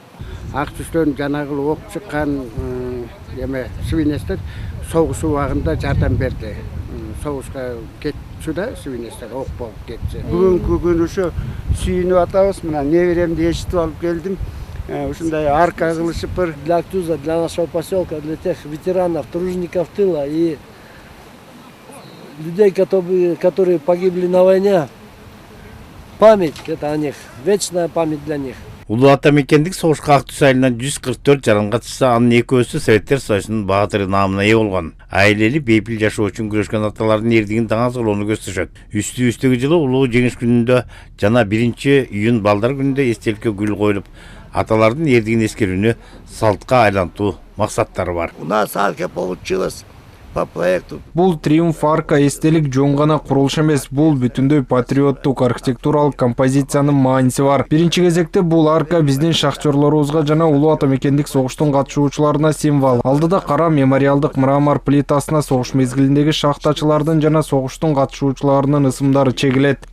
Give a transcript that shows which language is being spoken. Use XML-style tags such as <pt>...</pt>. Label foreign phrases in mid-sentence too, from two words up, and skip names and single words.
<ky>Ак Түздөн жанагы ок чыккан эме свинестер согуш убагында жардам берди. Согушка кетчү да свинестер ок болуп кетчү. Бүгүнкү күнү ушу сүйүнүп атабыз. Мына неберемди эшитип алып келдим. Ушундай арка кылышып бир</ky> <ru>для Актуза, для нашего поселка, для тех ветеранов, тружеников тыла и людей, которые погибли на войне. Память это о них, вечная память для них.</ru> <ky>Улуу ата мекендик согушка Ак Түз айылынан 144 жаран катышса, анын экөөсү Советтер Союзунун баатыры наамына ээ болгон. Айлели бейпил жашоо үчүн күрөшкөн аталардын эрдигин таңазгылоону көздөшөт. Үстүбүздөгү жылы улуу жеңиш күнүндө жана 1-июнь балдар күнүндө эстеликке гүл коюлуп, аталардын эрдигин эскерүүнү салтка айлантуу максаттары бар.</ky> <ru>У нас арка получилась по проекту.</ru> <ky>Бул Триумф арка эстелик жөн гана курулуш эмес, бул бүтүндөй патриоттук архитектуралык композициянын мааниси бар. Биринчи кезекте бул арка биздин шахтёрлорубузга жана улуу ата мекендик согуштун катышуучуларына символ. Алдыда кара мемориалдык мрамор плитасына согуш мезгилиндеги шахтачылардын жана согуштун катышуучуларынын ысымдары чегилет.</ky>